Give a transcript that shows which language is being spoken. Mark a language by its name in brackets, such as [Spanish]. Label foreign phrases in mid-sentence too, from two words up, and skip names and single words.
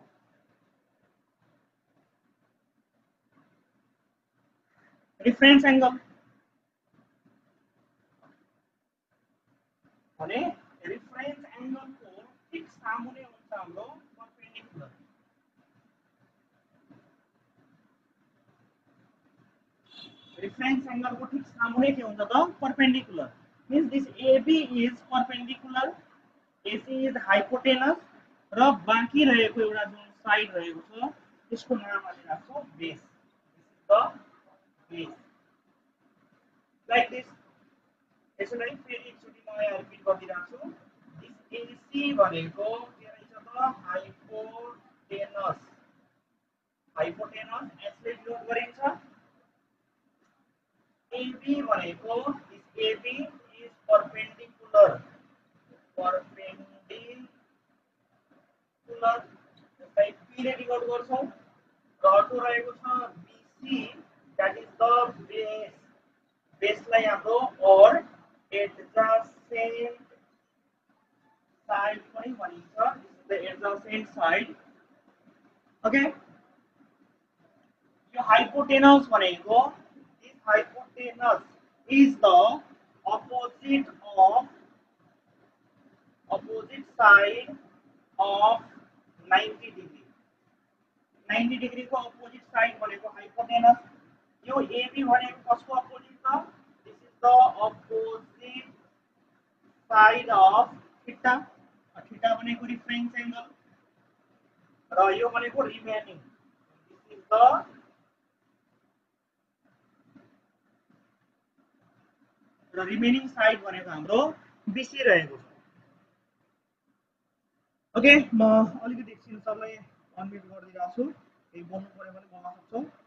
[English] reference angle [Nepali] भने [English] reference angle [Nepali] को ठीक सामुन्ने हुन्छ हाम्रो परपेंडिकुलर। [English] reference angle [Nepali] को ठीक सामुन्ने के हुन्छ त परपेंडिकुलर। [English] Means this AB is perpendicular, AC is hypotenuse [Nepali] र बाँकी रहेको एउटा जुन साइड रहेको छ त्यसको नाम हामी राख्छौं बेस। [English] The base like this. [Nepali] यसलाई फेरि एकचोटी म यहाँ रिपिट गरिदिन्छु। [English] this AC [Nepali] भनेको के रहेछ त हाइपोटेनस। हाइपोटेनस यसले डिनोट गरिन्छ। AB भनेको [English] this AB is perpendicular. [Nepali] परपेंडिकुलर परपेंडिकुलर जस्तै p ले डिनोट गर्छौं र अर्को रहेको छ bc [English] that is the [Nepali] बेसलाई हाम्रो और [English] adjacent side [Nepali] पनि भनिन्छ [English] the adjacent side okay यो hypotenuse भनेको this hypotenuse is the opposite side of 90 degree 90 degree को opposite side भनेको hypotenuse [Nepali] यो AB भनेको कसको [English] opposite छ this is the opposite side of theta theta भनेको reference angle [Nepali] र यो भनेको [English] remaining this is the [Nepali] र [English] remaining side [Nepali] भनेको हाम्रो BC रहेको छ ओके म अलिकति एकछिन सबलाई अनम्युट गरिदिइराछु छु केही बोल्नु पर्यो भने बोल्न सक्छौं